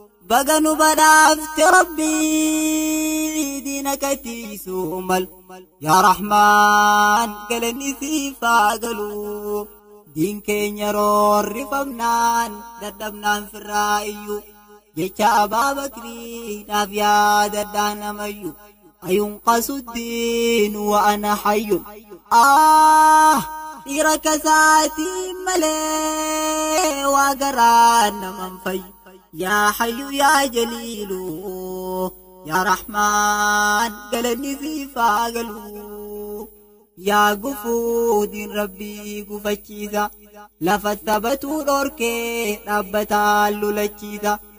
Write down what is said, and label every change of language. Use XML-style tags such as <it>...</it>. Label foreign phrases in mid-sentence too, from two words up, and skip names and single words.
<om>Baga nu badhaafte Rabbi diina katiisuu mal. Yaa Rahmaan galanni siif haa galu. Diin keenya roorrifamnaan dadhabnaan firraa iyyuu. Jecha Abaa Bakrii naaf yaadadhaa namayyuu.</om> <ar>أينقص الدين وأنا حي.</ar> <om>Ah, dhiira kasaatii malee waa garaa naman fayyu. Yaa Hayyu yaa Jaliilu, yaa Rahmaan galanni siif haa galu. Yaa gufuu diin Rabbii gufachiisa, lafa sabatuu dhorkee dhaabbataan lulachiisa.</om>